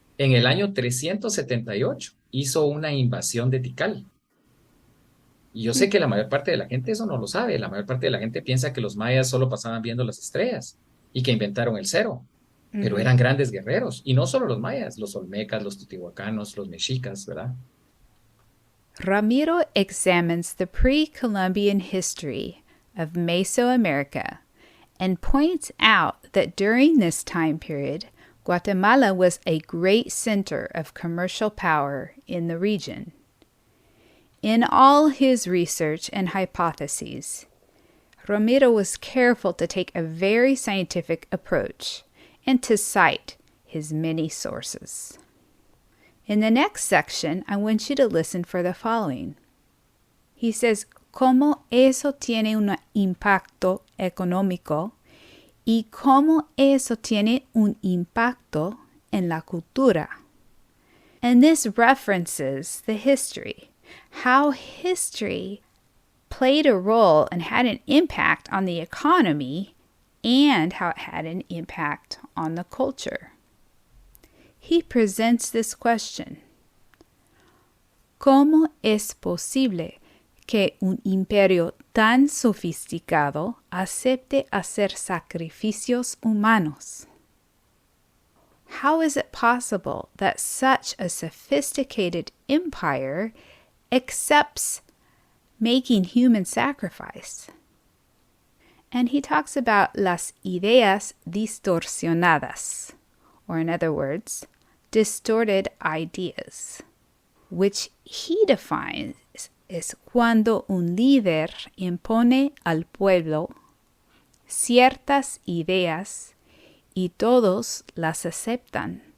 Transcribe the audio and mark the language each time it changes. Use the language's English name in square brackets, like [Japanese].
[Spanish] en el año 378 hizo una invasión de Tikal. Y yo sé que la mayor parte de la gente eso no lo sabe. La mayor parte de la gente piensa que los mayas solo pasaban viendo las estrellas y que inventaron el cero. Pero eran grandes guerreros. Y no solo los mayas, los olmecas, los tutihuacanos, los mexicas, ¿verdad? [English] Ramiro examines the pre-Columbian history of Mesoamerica and points out that during this time period, Guatemala was a great center of commercial power in the region. In all his research and hypotheses, Ramiro was careful to take a very scientific approach and to cite his many sources. In the next section, I want you to listen for the following. [Spanish] He says, ¿cómo eso tiene un impacto económico y cómo eso tiene un impacto en la cultura? [English] And this references the history, how history played a role and had an impact on the economy and how it had an impact on the culture. [Spanish] He presents this question: ¿cómo es posible que un imperio tan sofisticado acepte hacer sacrificios humanos? [English] How is it possible that such a sophisticated empire accepts making human sacrifice? And he talks about las ideas distorsionadas, or in other words, distorted ideas, which he defines as cuando un líder impone al pueblo ciertas ideas y todos las aceptan.